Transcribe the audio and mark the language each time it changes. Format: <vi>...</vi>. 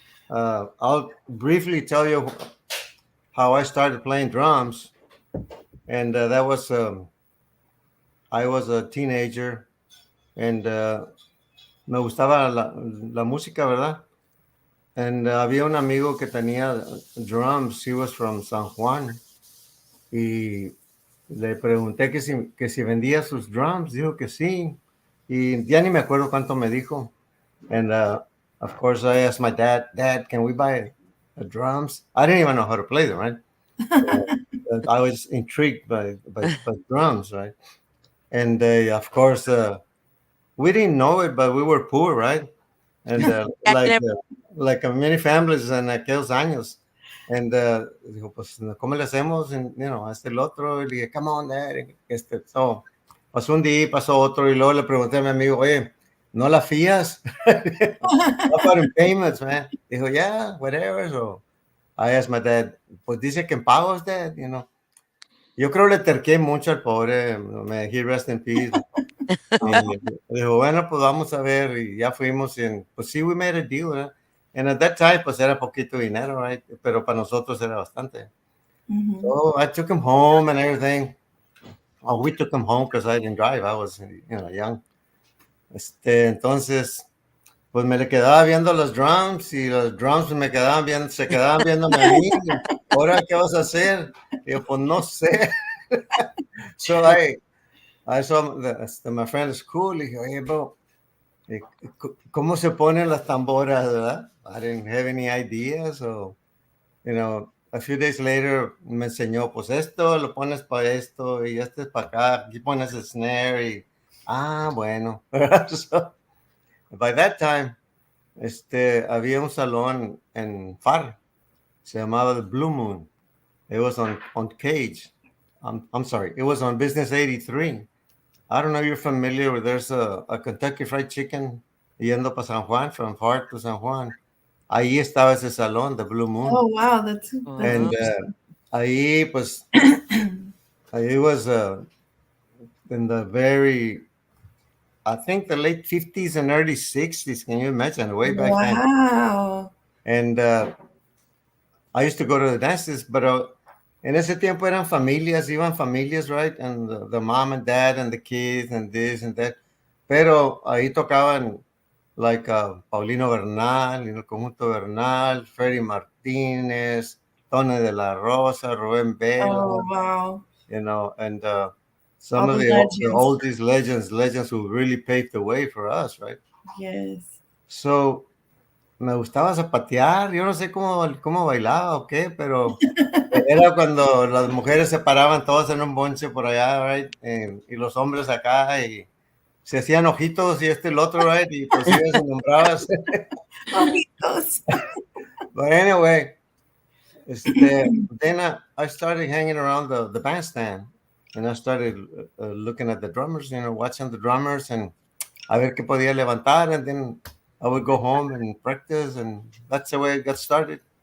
<en>I'll briefly tell you how I started playing drums, and that was I was a teenager, and</en> <es>me gustaba la música, ¿verdad? And había un amigo que tenía drums.</es> <en>He was from San Juan,</en> <es>y le pregunté que si vendía sus drums. Dijo que sí, y ya ni me acuerdo cuánto me dijo.</es> <en>And of course, I asked my dad, can we buy drums? I didn't even know how to play them, right? I was intrigued by drums, right? And of course, we didn't know it, but we were poor, right? And like many families</en> <es>en aquellos años. And dijo, pues, ¿cómo le hacemos? And, este el otro. Y le dije,</es> <en>come on, dad.</en> <es>So, pasó un día, pasó otro, y luego le pregunté a mi amigo, oye, ¿no la fías?</es> <en>How about in payments, man?</en> <es>Dijo,</es> <en>yeah, whatever. So I asked my dad,</en> <es>pues dice que en pagos, dad, Yo creo le terqué mucho al pobre,</es> <en>may he rest in peace.</en> <es>Y dijo, bueno, pues vamos a ver, y ya fuimos, y pues sí,</es> <en>we made a deal,</en> <es>¿verdad?</es> <en>And at that time,</en> <es>pues era poquito dinero, right? Pero para nosotros era bastante.</es> <en>So I took him home and everything. Oh, we took him home because I didn't drive. I was, young.</en> <es>Entonces, pues me le quedaba viendo los drums, y los drums se quedaban viéndome a mí. ¿Ahora qué vas a hacer? Y yo, pues no sé.</es> <en>So I saw my friend at school.</en> <es>Le dije, oye, bro, ¿cómo se ponen las tamboras, verdad?</es> <en>I didn't have any idea. So, a few days later</en> <es>me enseñó, pues esto lo pones para esto, y este es para acá. Aquí pones el snare, y bueno. So, by that time, había un salón en Far, se llamaba the Blue Moon.</es> <en>It was on Cage. I'm sorry, it was on Business 83. I don't know if you're familiar with, there's a Kentucky Fried Chicken</en> <es>yendo para</es> <en>San Juan, from Far to San Juan.</en> <es>Ahí estaba ese salón, the Blue Moon.</es> <en>Oh, wow, that's And ahí, pues, it was in the very, I think, the late 50s and early 60s. Can you imagine? Way back then. Wow. And I used to go to the dances, but</en> <es>en ese tiempo iban familias,</es> <en>right? And the mom and dad and the kids and this and that.</en> <es>Pero ahí tocaban like Paulino Bernal, el Conjunto Bernal, Freddy Martínez, Tony de la Rosa, Rubén Vela.</es> <en>Oh, wow. And some of the oldest legends who really paved the way for us, right? Yes.</en> <es>So, me gustaba zapatear. Yo no sé cómo bailaba o qué, pero era cuando las mujeres se paraban todas en un bonche por allá, right? Y los hombres acá, y se hacían ojitos y el otro, right? Y pues ibas y nombrabas. Ojitos.</es> <en>But anyway, then I started hanging around the bandstand, and I started looking at the drummers, watching the drummers, and</en> <es>a ver qué podía levantar,</es> <en>and then I would go home and practice, and that's the way I got started.</en>